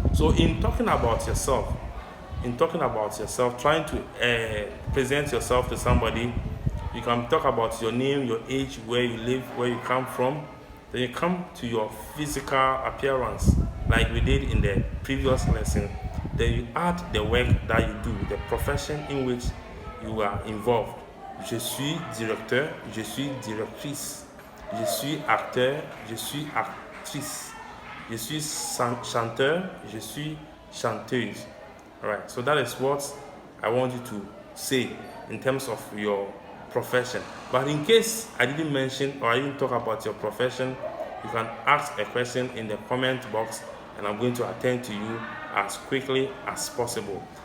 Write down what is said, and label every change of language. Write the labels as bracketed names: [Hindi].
[English] So in talking about yourself, trying to present yourself to somebody, you can talk about your name, your age, where you live, where you come from. Then you come to your physical appearance, like we did in the previous lesson. Then you add the work that you do, the profession in which you are involved. [French] Je suis directeur, je suis directrice. Je suis acteur, je suis actrice. Je suis chanteur, je suis chanteuse. [English] Alright, so that is what I want you to say in terms of your profession. But in case I didn't mention or I didn't talk about your profession, you can ask a question in the comment box and I'm going to attend to you as quickly as possible.